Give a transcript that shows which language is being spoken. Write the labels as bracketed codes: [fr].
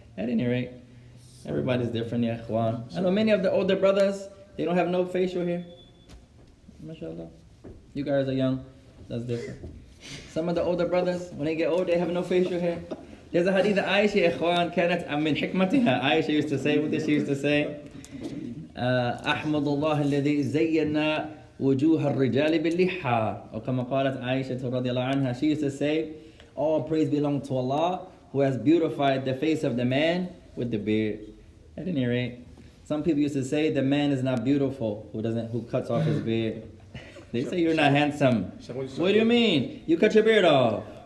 [en] At any rate, everybody's different, ya ikhwan. I know many of the older brothers, they don't have no facial hair. MashaAllah. You guys are young. That's different. Some of the older brothers, when they get old, they have no facial hair. There's a hadith of Aisha, ikhwan, [ar] كانت من حكمتها. [en] Aisha used to say, what did she used to say? [ar] أحمد الله الذي زينا وجوه الرجال باللحى. [en] Or [ar] كما قالت عائشة رضي الله عنها. [en] She used to say, all praise belongs to Allah who has beautified the face of the man with the beard. At any rate, some people used to say the man is not beautiful who cuts off his beard. They say you're not handsome. What do you mean? You cut your beard off.